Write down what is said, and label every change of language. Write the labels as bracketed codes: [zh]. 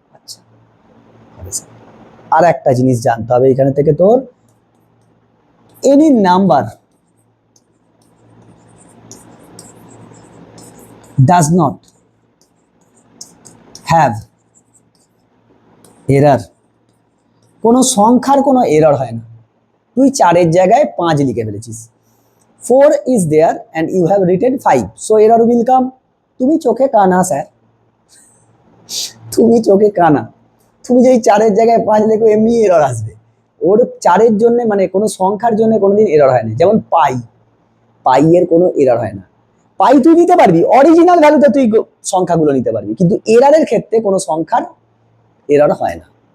[bn] আচ্ছা, আর একটা জিনিস জানতে হবে এখানে থেকে, তোর [en] any number does not have error, [bn] কোনো সংখ্যার কোনো এরর হয় না। তুই 4 এর জায়গায় 5 লিখে ফেলেছিস, [en] 4 is there and you have written 5, so error will come। [bn] তুমি চোখে কানা স্যার, তুমি চোখে কানা, তুমি যদি 4 এর জায়গায় 5 লেখো এমনি এরর আসবে। ওর 4 এর জন্য মানে কোনো সংখ্যার জন্য কোনোদিন এরর হয় না। যেমন পাই, পাই এর কোনো এরর হয় না। পাই তুই নিতে পারবি, অরিজিনাল ভ্যালুতে তুই সংখ্যাগুলো নিতে পারবি, কিন্তু এররের ক্ষেত্রে কোনো সংখ্যার এরর হয় না।